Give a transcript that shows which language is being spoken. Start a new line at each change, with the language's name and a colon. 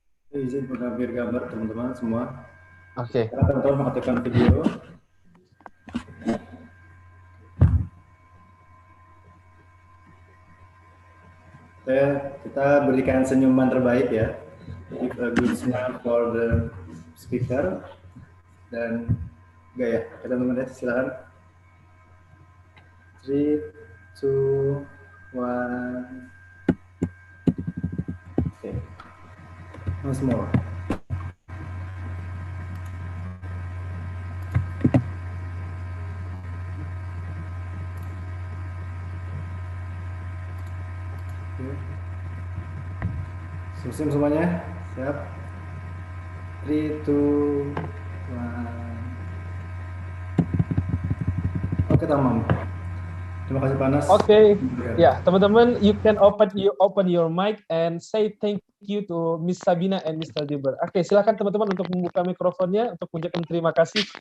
Indonesian: Izin mengambil gambar teman-teman semua. Oke. Teman-teman mengaktifkan video. Kita berikan senyuman terbaik ya.
English: Give a good smile for the speaker.
Indonesian: Dan enggak ya, teman-teman ya, silakan. 3, 2, 1. Oke.
English: Once more.
Indonesian: Selesai semuanya? Siap? 3, 2, 1. Oke, tamam. Terima kasih Panas. Oke, ya teman-teman,
English: you can open your mic and say thank you to Miss Sabina and Mr. Dilbert.
Indonesian: Oke, silakan teman-teman untuk membuka mikrofonnya untuk mengucapkan terima kasih.